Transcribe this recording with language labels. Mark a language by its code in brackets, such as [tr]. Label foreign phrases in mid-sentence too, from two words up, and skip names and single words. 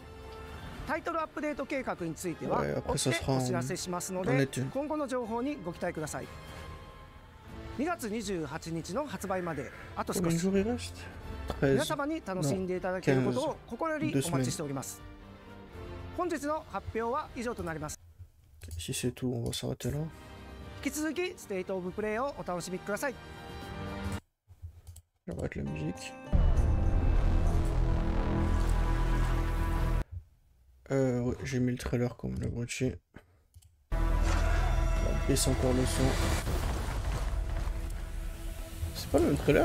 [ja] タイトルアップデート計画については追ってお知らせしますので、今後の情報にご期待ください。2月28日の発売まであと少し、皆様に楽しんでいただけることを心よりお待ちしております。本日の発表は以上となります。 [fr] Si c'est tout, on va s'arrêter là. [ja] 引き続きステートオブプレイをお楽しみください。 [fr] J'arrête la musique. Ouais, j'ai mis le trailer comme l'abruti. On baisse encore le son. C'est pas le même trailer?